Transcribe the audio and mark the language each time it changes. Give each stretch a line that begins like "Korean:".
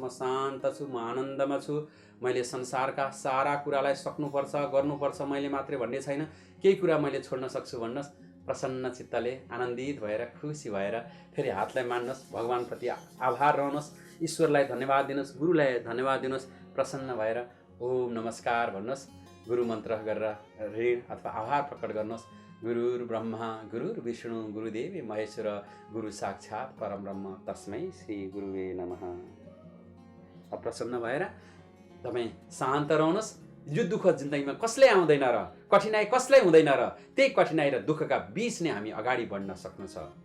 Nepali: म शान्त छु, म आनन्दमा छु, मैले संसारका सारा कुरालाई सक्नुपर्छ, गर्नुपर्छ, मैले मात्रै भन्ने छैन, केही कुरा मैले छोड्न सक्छु भन्नुहोस्। प्रसन्न चित्तले आनन्दित भएर खुसी भएर फेरि हातलाई मान्नुहोस्, भगवान्प्रति आभार रहनुहोस्, ईश्वरलाई धन्यवाद दिनुहोस्, गुरुलाई धन्यवाद दिनुहोस्। प्रसन्न भएर ओम नमस्कार भन्नुहोस्। गुरु मन्त्र गरेर ऋण अथवा आभार प्रकट गर्नुहोस्।
Sanskrit: गुरुर ब्रह्मा गुरुर विष्णु गुरुदेव महेश्वर गुरु साक्षात् परम ब्रह्म तस्मै श्री गुरुवे नमः।
Nepali: प्रसन्न भएर तपाईँ शान्त रहनुहोस्। यो दुःख जिन्दगीमा कसले आउँदैन र, कठिनाइ कसलाई हुँदैन र, त्यही कठिनाइ र दुःखका बीच नै हामी अगाडि बढ्न सक्नु छ।